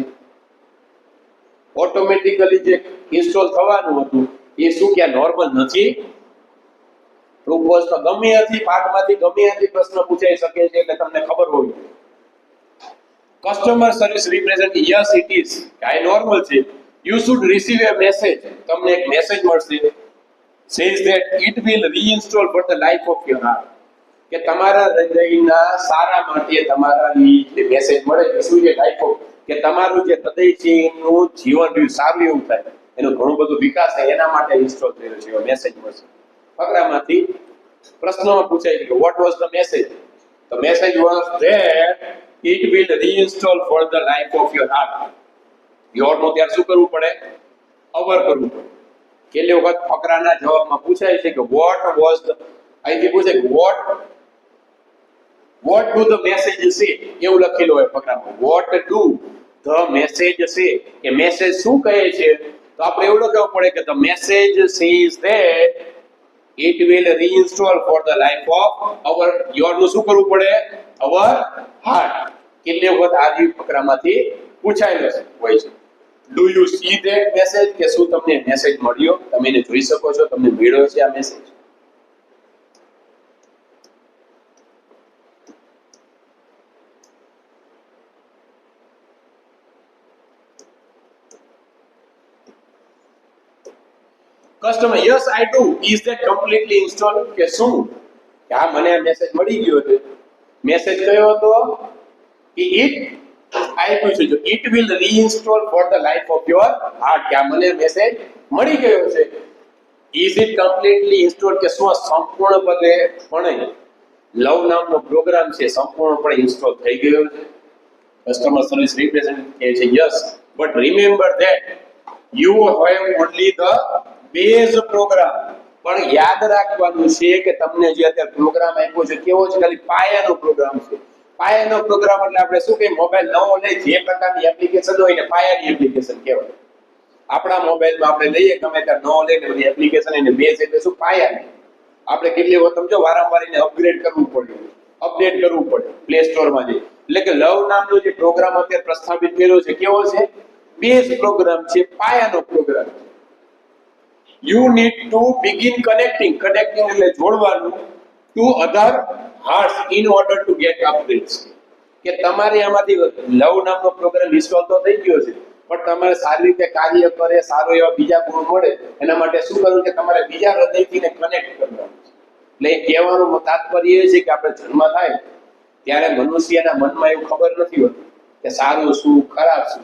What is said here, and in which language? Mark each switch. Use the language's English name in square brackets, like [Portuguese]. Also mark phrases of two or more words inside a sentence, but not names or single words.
[Gujarati] ઓટોમેટિકલી જે ઇન્સ્ટોલ થવાનું હતું એ શું કે નોર્મલ નથી? પ્રૂફમાં ગમે હતી પાઠમાંથી ગમે હતી પ્રશ્ન પૂછાઈ શકે છે, એટલે તમને ખબર હોવી જોઈએ. [English] customer service representative, yes it is, [Gujarati] આ નોર્મલ છે. [English] you should receive a message, [Gujarati] તમને એક મેસેજ મળશે, [English] says that it will reinstall for the life of your heart, [Gujarati] કે તમારા હૃદયના સારા માટે તમારા જે મેસેજ મળે છે શું છે? [English] life of, [Gujarati] કે તમારું જે હૃદય છે એનું જીવન સારું એવું થાય, એનો ઘણો બધો વિકાસ થાય એના માટે ઇન્સ્ટોલ થયેલો છે એવો મેસેજ મળશે. ફકરામાંથી પ્રશ્નમાં પૂછાય છે કે [English] what was the message? The message was that it will reinstall for the life of your heart. [Gujarati] your નો ત્યારે શું કરવું પડે? અવર કરવું પડે. કેટલી વખત ફકરાના જવાબમાં પૂછાય છે કે [English] what was the, [Gujarati] અહીંથી પૂછે કે [English] what do the message say, [Gujarati] એવું લખેલું હોય ફકરામાં. [English] what do the message say, [Gujarati] કે મેસેજ શું કહે છે? તો આપણે એવું લખવું પડે કે [English] the message says that it will reinstall for the life of our, your [Gujarati] નું શું કરવું પડે? [English] our heart. [Gujarati] કેટલી વખત આ ફકરામાંથી પૂછાયેલો હોય છે. [English] do you see that message, [Gujarati] કે શું તમને મેસેજ મળ્યો? તમે એને જોઈ શકો છો, તમને મળ્યો છે આ મેસેજ? [English] કસ્ટમર yes I do, is that completely installed, [Gujarati] કે શું કે આ મને આ મેસેજ મળી ગયો છે? મેસેજ કયો હતો? કે it આપ્યું છે જો [English] it will reinstall for the life of your heart, [Gujarati] કે આ મને મેસેજ મળી ગયો છે. [English] is it completely installed, [Gujarati] કે શું સંપૂર્ણપણે લવ નામનો પ્રોગ્રામ છે સંપૂર્ણપણે ઇન્સ્ટોલ થઈ ગયો છે? [English] customer service representative [Gujarati] કહે છે [English] yes but remember that you have only the base program, [Gujarati] પણ યાદ રાખવાનું છે કે તમને જે અત્યારે પ્રોગ્રામ આપ્યો છે કેવો છે? ખાલી પાયાનો પ્રોગ્રામ છે. પાયાનો પ્રોગ્રામ એટલે આપણે શું કે મોબાઈલ નવો લઈ જે પ્રકારની એપ્લિકેશન હોય ને પાયાની એપ્લિકેશન કહેવાય. આપણા મોબાઈલમાં આપણે લઈએ ગમે ત્યારે નવો લઈને બધી એપ્લિકેશન એને બેઝ એટલે શું પાયાની. આપણે કેટલી વખત સમજો વારંવાર એને અપગ્રેડ કરવું પડે, અપડેટ કરવું પડે પ્લે સ્ટોરમાં જઈ. એટલે કે લવ નામનો જે પ્રોગ્રામ અત્યારે પ્રસ્થાપિત કર્યો છે કેવો છે? [English] base program [Gujarati] છે, પાયાનો પ્રોગ્રામ છે. [English] you need to begin connecting [Gujarati] એટલે જોડવાનું [English] to other hearts in order to get upgrades, [Gujarati] કે તમારે આમાંથી લવ નામનો પ્રોગ્રામ ઇન્સ્ટોલ તો થઈ ગયો છે પણ તમારે સારી રીતે કાર્ય કરે, સારો એવા બીજા ગુણ મળે એના માટે શું કરવું કે તમારે બીજા હૃદયથી ને કનેક્ટ કરવાનું છે. એટલે કહેવાનું તાત્પર્ય એ છે કે આપણે જન્મ થાય ત્યારે મનુષ્યના મનમાં એવું ખબર નથી હોતી કે સારું શું ખરાબ શું.